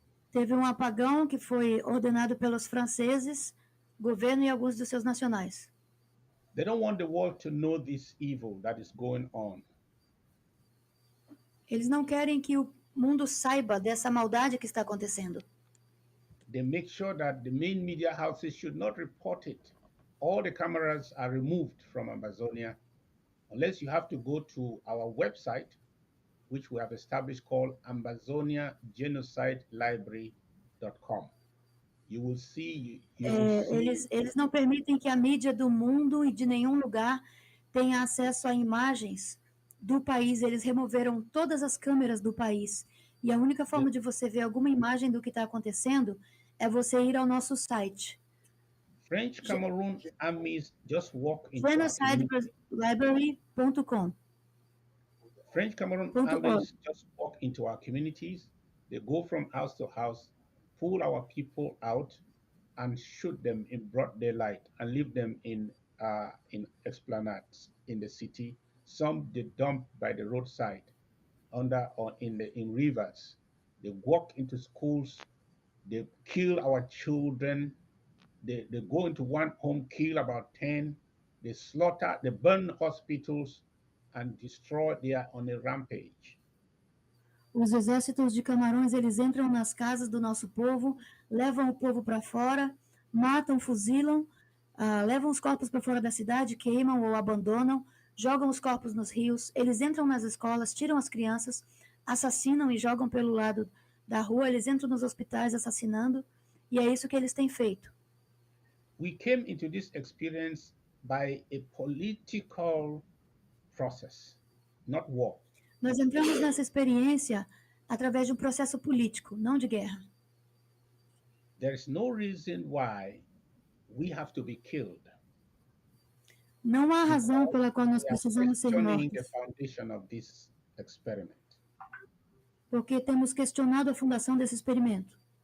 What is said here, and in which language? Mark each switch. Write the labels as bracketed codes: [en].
[pt] Teve apagão que foi ordenado pelos franceses, governo e alguns dos seus nacionais. [en] They don't want the world to know this evil that is going on. [pt] Eles não querem que o mundo saiba dessa maldade que está acontecendo. [en] They make sure that the main media houses should not report it. All the cameras are removed from Amazonia, unless you have to go to our website, which we have established called AmbazoniaGenocideLibrary.com. You will see. [pt] Eles não permitem que a mídia do mundo e de nenhum lugar tenha acesso a imagens do país. Eles removeram todas as câmeras do país. E a única forma de você ver alguma imagem do que está acontecendo é você ir ao nosso site. [en] French Cameroon armies just walk into GenocideLibrary.com. French Cameroon armies just walk into our communities. They go from house to house, pull our people out, and shoot them in broad daylight, and leave them in esplanades in the city. Some they dump by the roadside, in rivers. They walk into schools. They kill our children. They go into one home, kill about 10. They slaughter. They burn hospitals and destroy. They are on a rampage. [pt] Os exércitos de Camarões, eles entram nas casas do nosso povo, levam o povo para fora, matam, fuzilam, levam os corpos para fora da cidade, queimam ou abandonam, jogam os corpos nos rios, eles entram nas escolas, tiram as crianças, assassinam e jogam pelo lado da rua, eles entram nos hospitais assassinando, e é isso que eles têm feito. [en] We came into this experience by a political process, not war. [pt] Nós entramos nessa experiência através de processo político, não de guerra. [en] There is no reason why we have to be killed. [pt] Não há razão pela qual nós precisamos ser mortos. [en] The foundation of this experiment. [pt] Porque temos questionado a fundação desse experimento.